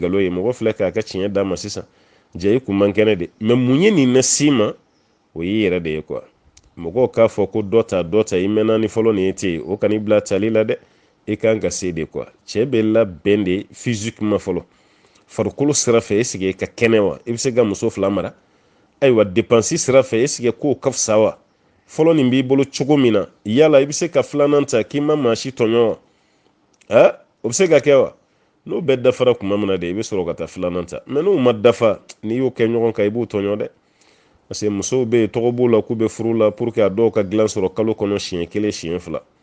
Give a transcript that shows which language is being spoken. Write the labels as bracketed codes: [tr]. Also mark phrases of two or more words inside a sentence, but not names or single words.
[bm] nkalon ye mɔgɔ filɛ k'a ka tiɲɛ d'a ma sisan jɛ i kun man kɛnɛ de mais mun ye nin lase ma o y'i yɛrɛ de ye quoi mɔgɔw k'a fɔ ko dɔ ta i mɛnna ni fɔlɔ nin ye ten o kan'i bila tali la dɛ i kan ka se de quoi cɛ bɛ labɛn de physiquement fɔlɔ farikolo sira fɛ [fr] est-ce que [bm] i ka kɛnɛ wa i bɛ se ka muso fila mara ayiwa dépense sira fɛ [fr] est-ce que [bm] k'o ka fisa wa fɔlɔ nin b'i bolo cogo min na yala i bɛ se ka filanan ta k'i ma maa si tɔɲɔ wa o bɛ se ka kɛ wa n'o bɛɛ dafara tuma min na de i bɛ sɔrɔ ka taa filanan ta mais n'o ma dafa n'i y'o kɛ ɲɔgɔn kan i b'o tɔɲɔ dɛ [fr] parce que [bm] musow bɛ yen tɔgɔ b'u la k'u bɛ furu la [fr] pour que [bm] a dɔw ka dilan sɔrɔ kalo kɔnɔ siɲɛ kelen siɲɛ fila